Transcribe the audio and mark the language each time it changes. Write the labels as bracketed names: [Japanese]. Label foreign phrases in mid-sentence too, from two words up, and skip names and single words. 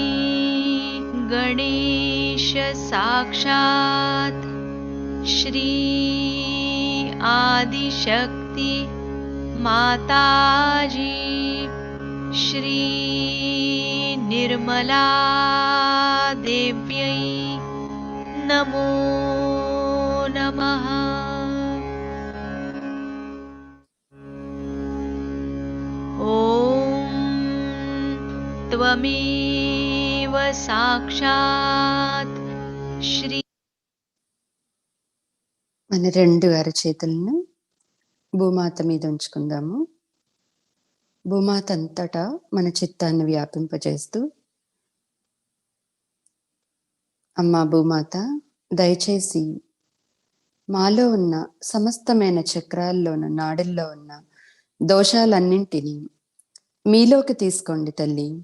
[Sanskrit] गणेश साक्षात् श्री आदिशक्ति माताजी श्री निर्मला देव्यै नमो नमः। ॐ त्वमेव साक्षात् श्री। [Telugu] మన రెండు అరచేతులను భూమాత మీద ఉంచుకుందాము. భూమాత అంతటా మన చిత్తాన్ని వ్యాపింపజేస్తూ, అమ్మా భూమాత, దయచేసి మాలో ఉన్న సమస్తమైన చక్రాల్లోన నాడుల్లో ఉన్న దోషాలన్నింటినీ మీలోకి తీసుకోండి తల్లి.